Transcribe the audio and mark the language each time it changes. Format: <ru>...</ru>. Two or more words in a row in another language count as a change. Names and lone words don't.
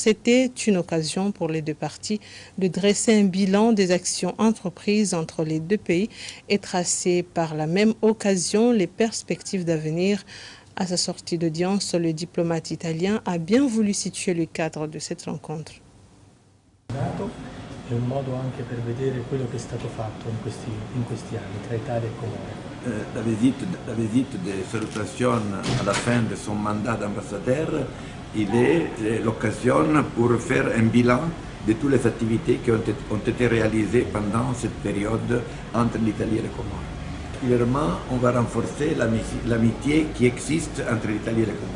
<fr>C'était une occasion pour les deux parties de dresser un bilan des actions entreprises entre les deux pays et tracer par la même occasion les perspectives d'avenir. À sa sortie d'audience, le diplomate italien a bien voulu situer le cadre de cette rencontre.</fr> <it>È un modo anche per vedere quello che è stato fatto in questi anni tra Italia e Comore.</it> <fr>La visite de salutation à la fin de son mandat d'ambassadeur, il est l'occasion pour faire un bilan de toutes les activités qui ont été réalisées pendant cette période entre l'Italie et les Comores. Particulièrement, on va renforcer l'amitié qui existe entre l'Italie et les Comores.</fr>